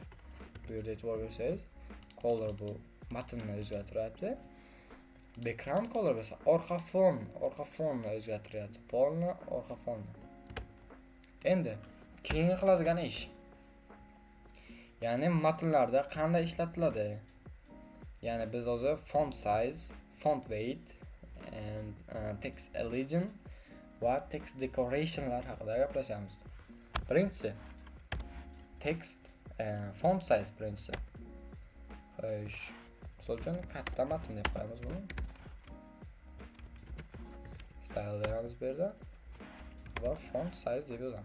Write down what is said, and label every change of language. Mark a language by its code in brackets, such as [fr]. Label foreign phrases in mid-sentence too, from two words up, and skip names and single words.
[uz] Bu yerda e'tibor bersangiz, color bu matnni o'zgartiryapti. [en] Background color [uz] bo'lsa orqa fonni o'zgartiryapti. Polni, orqa fonni. Endi keyingi qiladigan ish. Ya'ni matnlarda qanday ishlatiladi? Ya'ni biz hozir [en] font size, font weight and text elevation [uz] va [en] text decorationlar [uz] haqida gaplashamiz. Birinchisi [en] text font size [uz] birinchisi. Xo'sh, misol uchun katta matn deb qo'yamiz buni. Style beramiz bu yerda va [en] font size [uz] deb yozamiz.